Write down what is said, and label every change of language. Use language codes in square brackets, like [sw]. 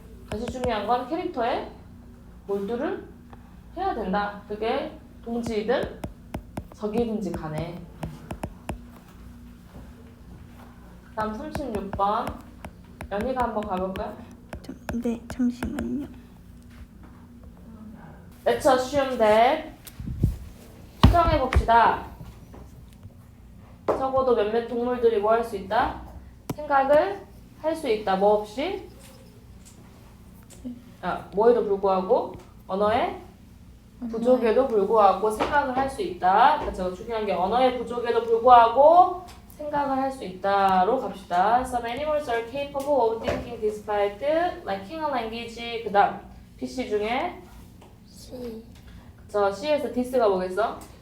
[ko] 다시 중요한 건 캐릭터에 몰두를 해야 된다. 그게 동지이든 적이든지 간에. 다음 36번 연희가 한번 가볼까요? 네, 잠시만요. [en] Let's assume that [ko] 추정해봅시다. 적어도 몇몇 동물들이 뭐 할 수 있다? 생각을 할 수 있다. 뭐 없이? 뭐에도 불구하고 언어의 부족에도 불구하고 생각을 할 수 있다. 그래서 중요한 게 언어의 부족에도 불구하고 생각을 할 수 있다로 갑시다. [en] Some animals are capable of thinking despite lacking a language. [ko] 그 다음 PC 중에 저 C에서 this가 뭐겠어?